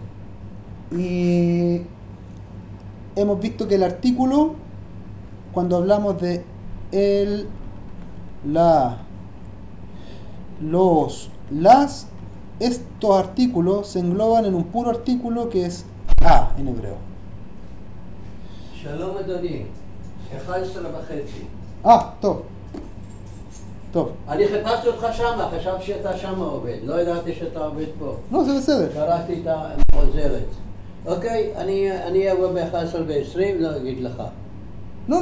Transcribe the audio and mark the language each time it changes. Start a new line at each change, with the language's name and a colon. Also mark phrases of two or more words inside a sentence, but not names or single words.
Spanish: Y hemos visto que el artículo, cuando hablamos de el, la, los, las, estos artículos se engloban en un puro artículo que es A en hebreo.
Hebrew: Shalom אדוני, 11:30. טוב. טוב. אני חיפשתי אותך שמה, חשבתי שאתה שמה עובד, לא ידעתי שאתה עובד פה. לא, זה בסדר. קראתי את החוזרת. אוקיי, אני אבוא ב-11:20, לא אגיד לך.